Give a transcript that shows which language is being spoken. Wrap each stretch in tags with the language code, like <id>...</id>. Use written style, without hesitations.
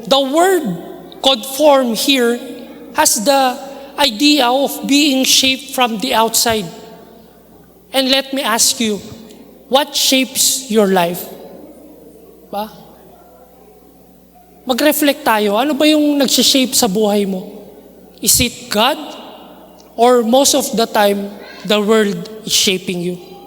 <en>The word conform here has the idea of being shaped from the outside. And let me ask you, what shapes your life?</en> <tl>Ba? Mag-reflect tayo. Ano ba yung nag-shape sa buhay mo?</tl> <en>Is it God? Or most of the time, the world is shaping you?</en>